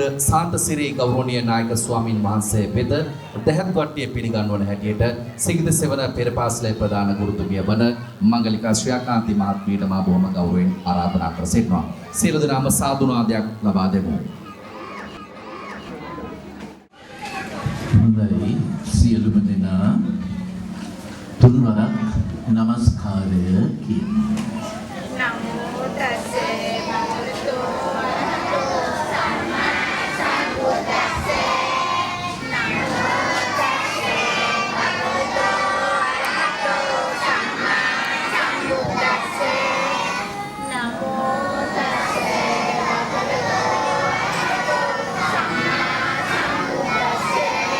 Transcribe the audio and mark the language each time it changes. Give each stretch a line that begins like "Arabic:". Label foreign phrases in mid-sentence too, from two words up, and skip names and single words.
Sinhala: සාන්තසිරි ගෞරවනීය නායක ස්වාමින් වහන්සේ වෙත දැහැත් වට්ටිය පිළිගන්වන හැටියට සිගිත සෙවන පෙර පාසලේ ප්‍රධාන ගුරුතුමිය වන මංගලිකා ශ්‍රියාකාන්ති මහත්මියට මා බොහොම ගෞරවයෙන් ආරාධනා කර සිටිනවා. සියලු දෙනාම සාදුනාදයක් ලබා දෙමු. හොඳයි, සියලුම දෙනා තුන්වරක් නමස්කාරය කියමු.
Pali: නමෝ තස්සේ භගවතු වරහතෝ සම්මා සම්බුද්දස්සේ නමෝ තස්සේ භගවතු වරහතෝ සම්මා සම්බුද්දස්සේ නමෝ තස්සේ භගවතු වරහතෝ සම්මා සම්බුද්දස්සේ